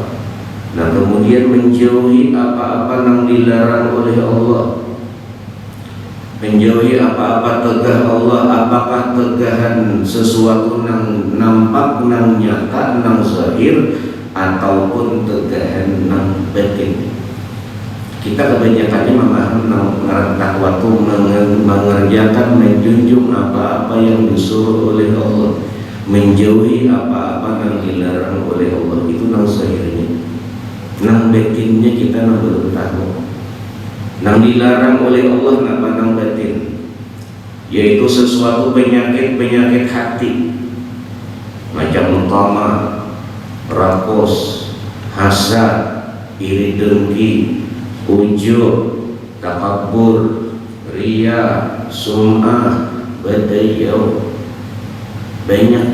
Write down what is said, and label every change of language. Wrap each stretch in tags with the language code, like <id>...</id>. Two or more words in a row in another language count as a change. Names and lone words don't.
<id>Nah kemudian menjauhi apa-apa yang dilarang oleh Allah, menjauhi apa-apa tegah Allah, apakah tegahan sesuatu yang nampak, yang nyata, yang zahir, ataupun tegahan yang batin. Kita kebanyakannya memahami waktu mengerjakan, menjunjung apa-apa yang disuruh oleh Allah, menjauhi apa-apa yang dilarang oleh Allah, itu yang zahirnya.</id> <bjn>Nang batinnya kita nang belum tahu. Nang dilarang oleh Allah napa nang batin, yaitu sesuatu penyakit hati, macam utama, rakos, hasad, iri dengki, ujub, takabur, riya, sum'ah, badayau, banyak.</bjn>